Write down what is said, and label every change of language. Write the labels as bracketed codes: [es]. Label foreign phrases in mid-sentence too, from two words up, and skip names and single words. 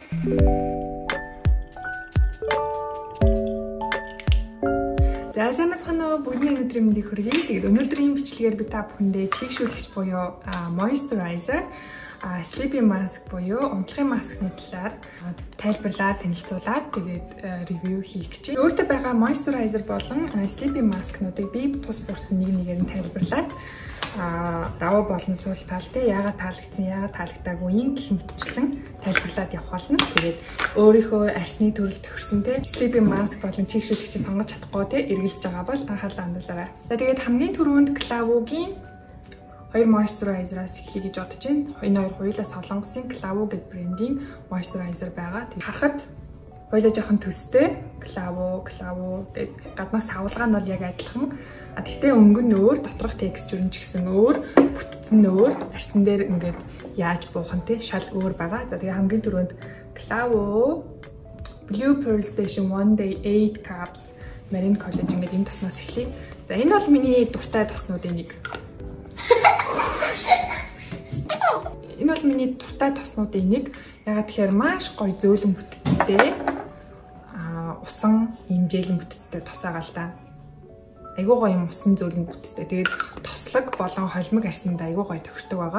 [mn] За сайн бацгаана уу, бүгдний өнөөдрийн мэндийг хүргэе. Тэгээд өнөөдрийн бичлэгээр би та бүхэндээ чийгшүүлэгч буюу moisturizer, [en] sleeping mask [mn] буюу унтлагын маскны талаар тайлбарлаад танилцуулаад тэгээд ревю хийх гэж байна. Өөртөө байгаа moisturizer болон [en] sleeping mask- [mn] нуудыг би тус бүрт нэг нэгээр нь тайлбарлаад даваа болон суул тал те яагаад таалагдсан, яагаад таалагдаагүй юм гэх мэтчлэн тайлбарлаад явах болно. Тэгээд өөрийнхөө арсны төрөл тохирсон те [en] sleeping mask [mn] болон чийгшүүлэгчийг сонгож чадахгүй те эргэлзэж байгаа бол анхаарлаа хандуулаарай. За тэгээд хамгийн түрүүнд Clavo-гийн 2 moisturizer-аас эхлэе гэж бодож байна. Энэ хоёр хоёулаа Солонгосын Clavo гэдэг брендийн moisturizer байгаа. Тэгээд харахад хоёулаа жоохон төстэй. Clavo тэгээд гаднаас савлгаа нь бол яг адилхан. Гэхдээ өнгө нь өөр, доторх текстур нь ч гэсэн өөр, бүтцэн нь өөр, арсан дээр ингээд яаж буухан те шал өөр байгаа. За тэгээ хамгийн түрүүнд Clavo Blue Pearl Station One Day 8 Caps Marine Collagen гэдэг энэ тосноос эхлэе. За энэ бол миний дуртай тоснуудын нэг. Энэ бол миний дуртай тоснуудын нэг. Ягаад тэгэхээр маш гоё зөөлөн бүтцтэй, усан хэмжээлэн бүтцтэй тос байгаа л да. Айгуу гоё юм усан зөөлөн бүтцтэй. Тэгээд тослог болон холимог арсанд айгуу гоё тохирдог байгаа.